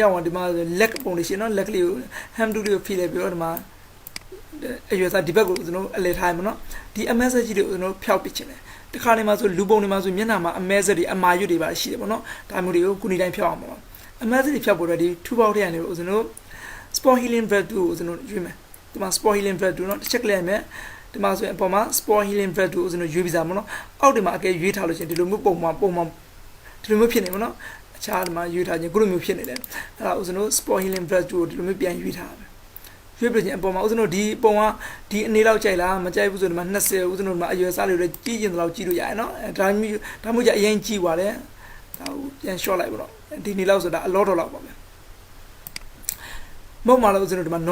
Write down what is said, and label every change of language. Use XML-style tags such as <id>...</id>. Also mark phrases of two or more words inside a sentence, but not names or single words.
<my>ရောက်အောင်ဒီမှာလက်ပုံလေးရှိနော်လက်ကလေးကို ham တူလေးကိုဖိလိုက်ပြီးတော့ဒီမှာအရွယ်စားဒီဘက်ကိုကျွန်တော်အလဲထားမှာနော်ဒီအမဲစကြီးတွေကိုကျွန်တော်ဖျောက်ပစ်ချင်တယ်တခါနေမှာဆိုလူပုံတွေမှာဆိုမျက်နှာမှာအမဲစ တွေအမာရွတ်တွေပါရှိတယ်ပေါ့နော်ဒါမျိုးတွေကိုခုနေတိုင်းဖျောက်အောင်ပါအမဲစတွေဖျောက်ဖို့တော့ဒီ</my> <en>two box</en> <my>ထဲကနေလို့ကျွန်တော်</my> <en>spot healing valve</en> <my>ကိုကျွန်တော်ရွေးမယ်ဒီ မှာ</my> <en>spot healing valve</en> <my>နော်တစ်ချက်လိုက်မယ်ဒီမှာဆိုရင်အပေါ်မှာ</my> <en>spot healing valve</en> <my>ကိုကျွန်တော်ရွေးပြီးသားမနော်အောက်ဒီမှာအကဲရွေးထားလို့ရှိရင်ဒီလိုမျိုးပုံမှန်ဒီလိုမျိုးဖြစ်နေမနော်အခြားဒီမှာရွေးထားခြင်းခုလိုမျိုးဖြစ်နေတယ်အဲ့ဒါဦးဇင်းတို့</my> <en>spot healing valve</en> <my>ကိုဒီလိုမျိုးပြန်ရွေးထားမယ်ရွေးပြခြင်းအပေါ်မှာဦးဇင်းတို့ဒီပုံကဒီအနေလောက်ကြိုက်လားမကြိုက်ဘူးဆိုဒီမှာ20ဦးဇင်းတို့ဒီမှာအရွယ်စားလေးတွေကြီးကျင်တဲ့လောက်ကြီးလို့ရတယ်နော်ဒါမျိုးကြအရင်ကြီးပါတယ်ဒါကိုပြန် short လိုက်ပါတော့ဒီနေလောက်ဆိုတာအလောတော်လောက်ပါပဲမဟုတ်မှလည်းဦးဇင်းတို့ဒီမှာ</my>